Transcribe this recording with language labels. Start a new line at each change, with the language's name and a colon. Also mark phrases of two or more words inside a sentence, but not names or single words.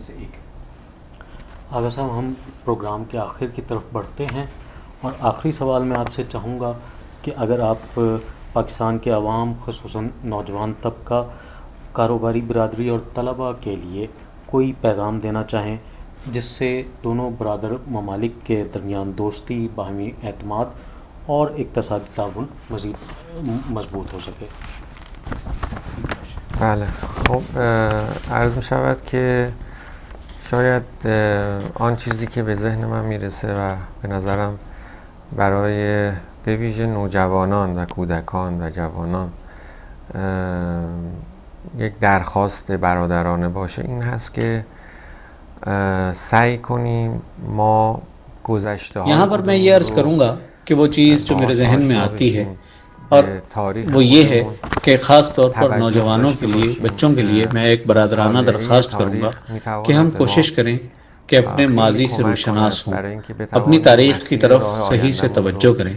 Urdu: آغا صاحب، ہم پروگرام کے آخر کی طرف بڑھتے ہیں اور آخری سوال میں آپ سے چاہوں گا کہ اگر آپ پاکستان کے عوام، خصوصاً نوجوان طبقہ، کاروباری برادری اور طلباء کے لیے کوئی پیغام دینا چاہیں جس سے دونوں برادر ممالک کے درمیان دوستی، باہمی اعتماد اور اقتصادی تعاون مزید مضبوط ہو سکے۔
Persian: بله، خب عرض می شود که شاید آن چیزی که به ذهن من میرسه و به نظرم برای به ویژه نوجوانان و کودکان و جوانان یک درخواست برادرانه باشه این هست که سعی کنیم ما گذشته ها،
Urdu: یہاں پر میں یہ عرض کروں گا کہ وہ چیز جو میرے ذہن میں آتی ہے اور وہ یہ ہے کہ خاص طور پر نوجوانوں کے لیے، بچوں کے لیے میں ایک برادرانہ درخواست کروں گا کہ ہم کوشش کریں کہ اپنے ماضی سے روشناس ہوں، اپنی تاریخ کی طرف صحیح سے توجہ کریں۔